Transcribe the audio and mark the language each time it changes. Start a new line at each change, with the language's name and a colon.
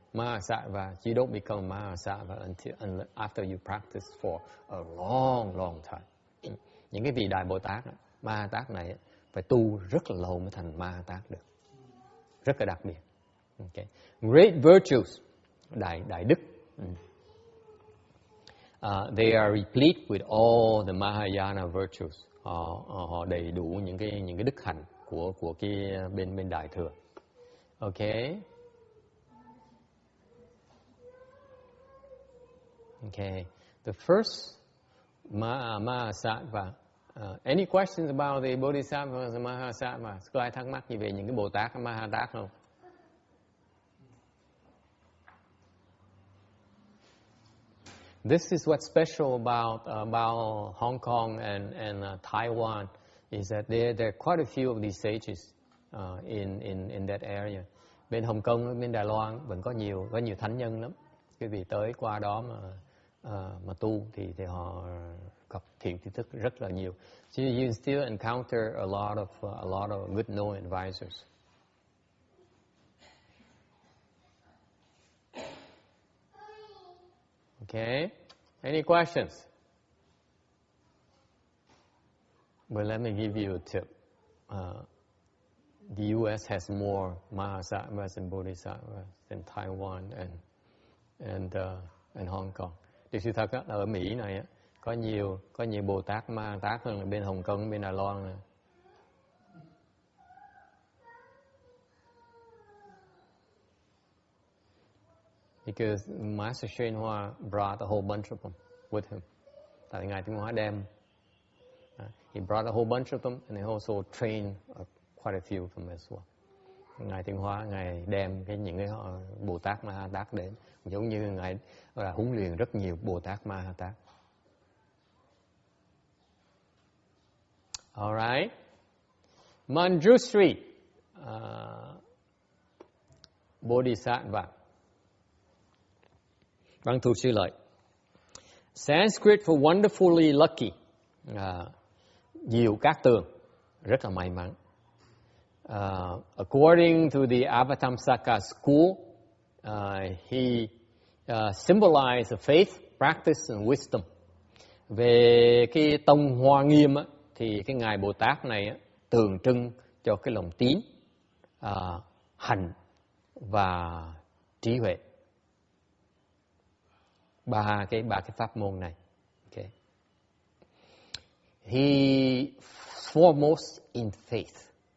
English: Mahasattva, you don't become a Mahasattva until after you practice for a long time.
Vietnamese: Những cái vị đại Bồ Tát, Mahatát này phải tu rất là lâu mới thành Mahatát được. Rất là đặc biệt. Okay.
English: Great virtues,
Vietnamese: đại đức.
English: They are replete with all the Mahayana virtues.
Vietnamese: Họ đầy đủ những cái đức hạnh của cái bên đại thừa.
English: Okay. Okay. The first Mahasattva. Any questions about the Bodhisattvas and Mahasattvas?
Vietnamese: Có ai thắc mắc gì về những cái Bồ Tát, Mahatát không?
English: This is what's special about Hong Kong and Taiwan is that there are quite a few of these sages in that area.
Vietnamese: Bên Hồng Kông, bên Đài Loan vẫn có nhiều thánh nhân lắm. Quý vị tới qua đó mà tu thì họ gặp thiện tri thức rất là nhiều.
English: So you still encounter a lot of good known advisors. Okay. Any questions? Well, let me give you a tip. The U.S. has more Mahasattvas and Bodhisattvas than Taiwan and Hong Kong.
Vietnamese: Thì sự thật là ở Mỹ này có nhiều Bồ Tát Ma Tát hơn là bên Hồng Kông, bên Đài Loan này.
English: Because Master Shen Hoa brought a whole bunch of them with him.
Vietnamese: Tại Ngài Tinh Hoa đem,
English: he brought a whole bunch of them, and he also trained quite a few of them as well.
Vietnamese: Ngài Tinh Hoa, Ngài đem những cái Bồ Tát Ma Tát đến, giống như Ngài huấn luyện rất nhiều Bồ Tát Ma Tát.
English: All right. Manjushri, Bodhisattva. Văn thù sư lợi. Sanskrit for wonderfully lucky.
Vietnamese: Diệu cát tường, rất là may mắn.
English: According to the Avatamsaka school, he symbolized faith, practice and wisdom.
Vietnamese: Về cái tông Hoa Nghiêm á, thì cái Ngài Bồ Tát này á, tượng trưng cho cái lòng tín, hành và trí huệ. Ba cái pháp môn này. Okay.
English: He foremost in faith.